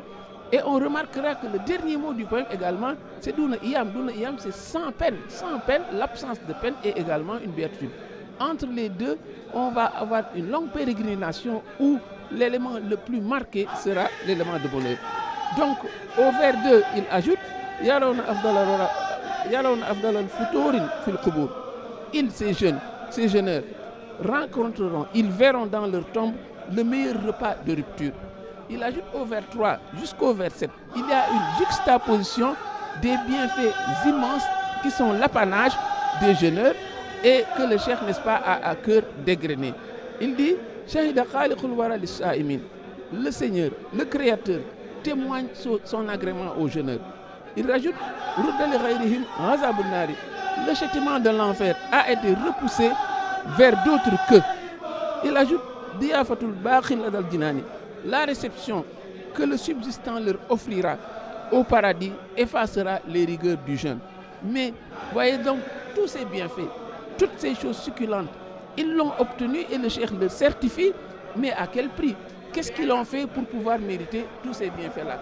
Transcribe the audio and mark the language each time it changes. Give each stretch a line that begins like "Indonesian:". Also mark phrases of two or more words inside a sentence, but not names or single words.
French: Et on remarquera que le dernier mot du poème également, c'est
Arabic: دون إيلام. دون إيلام,
French: c'est sans peine. Sans peine, l'absence de peine est également une béatitude. Entre les deux, on va avoir une longue pérégrination où l'élément le plus marqué sera l'élément de bonheur. Donc, au vers 2, il ajoute
Arabic: يرون أفضل الفطور في القبور.
French: Ils, ces jeunes, ces jeûneurs, rencontreront, ils verront dans leur tombe le meilleur repas de rupture. Il ajoute au vers 3 jusqu'au vers 7, il y a une juxtaposition des bienfaits immenses qui sont l'apanage des jeûneurs et que le cheikh, n'est-ce pas, a à cœur d'égrener. Il dit
Arabic: شهد خالق الورى للصائمين.
French: Le Seigneur, le Créateur, témoigne son agrément aux jeûneurs. Il rajoute
Arabic: رد لغيرهم غضب النار.
French: Le châtiment de l'enfer a été repoussé vers d'autres que. Il ajoute
Arabic: ضيافة الباقي لدى الجنان.
French: La réception que le subsistant leur offrira au paradis effacera les rigueurs du jeûne. Mais voyez donc tous ces bienfaits, toutes ces choses succulentes, ils l'ont obtenu et le cheikh le certifie, mais à quel prix? Qu'est-ce qu'ils ont fait pour pouvoir mériter tous ces bienfaits-là?